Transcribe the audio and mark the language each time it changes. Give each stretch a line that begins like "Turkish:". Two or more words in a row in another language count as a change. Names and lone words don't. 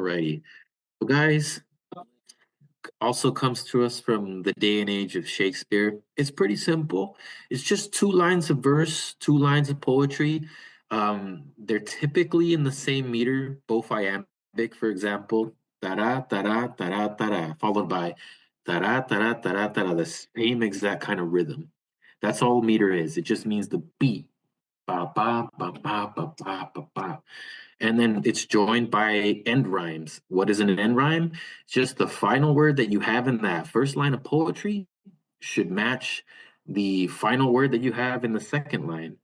English: Alrighty. So guys, also comes to us from the day and age of Shakespeare. It's pretty simple. It's just two lines of verse, two lines of poetry. They're typically in the same meter, both iambic, for example, ta-ra, ta-ra, ta-ra, ta-ra, followed by ta-ra, ta-ra, ta-ra, ta-ra, the same exact kind of rhythm. That's all meter is. It just means the beat. Ba, ba, ba, ba, ba, ba, ba, ba. And then it's joined by end rhymes. What is an end rhyme? Just the final word that you have in that first line of poetry should match the final word that you have in the second line.